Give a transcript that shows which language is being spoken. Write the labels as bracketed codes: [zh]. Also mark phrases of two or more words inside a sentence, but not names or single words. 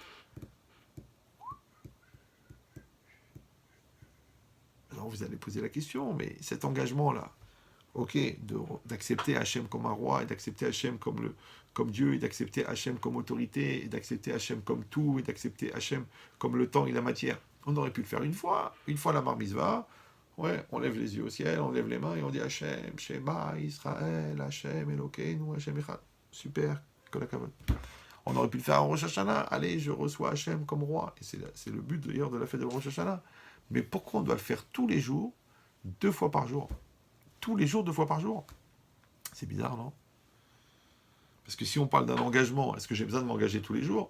[fr] Alors vous allez poser la question, mais cet engagement-là, ok, d'accepter Hachem comme un roi, et d'accepter Hachem comme Dieu, et d'accepter Hachem comme autorité, et d'accepter Hachem comme tout, et d'accepter Hachem comme le temps et la matière. On aurait pu le faire une fois la [he] בר מצווה, [fr] ouais, on lève les yeux au ciel, on lève les mains et on dit [he] השם שמע ישראל השם אלוקינו השם אחד. [fr] Super, [he] כל הכבוד. [fr] On aurait pu le faire en Rosh Hashanah, allez, je reçois Hachem comme roi, et c'est le but d'ailleurs de la fête de Rosh Hashanah. Mais pourquoi on doit le faire tous les jours, 2 fois par jour? Tous les jours, 2 fois par jour. C'est bizarre, non? Parce que si on parle d'un engagement, est-ce que j'ai besoin de m'engager tous les jours?